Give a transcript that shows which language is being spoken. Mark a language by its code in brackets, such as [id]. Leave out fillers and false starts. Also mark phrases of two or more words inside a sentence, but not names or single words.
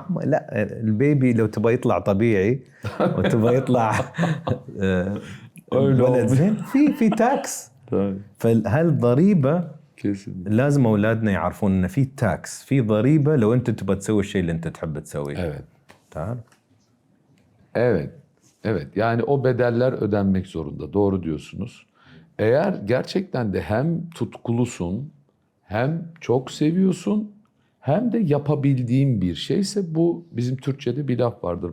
[ar] لا، البيبي لو تبغى يطلع طبيعي وتبغى يطلع ولد زين في تاكس. فهالضريبة لازم أولادنا يعرفون إن في تاكس، في ضريبة لو أنت تبغى تسوي الشيء اللي أنت تحب تسويه. [tr] Evet. [ar] تعال. [tr] Evet. Evet. Yani o bedeller ödenmek zorunda. Doğru diyorsunuz. Eğer gerçekten de hem tutkulusun, hem çok seviyorsun, hem de yapabildiğin bir şeyse bu bizim Türkçe'de bir laf vardır.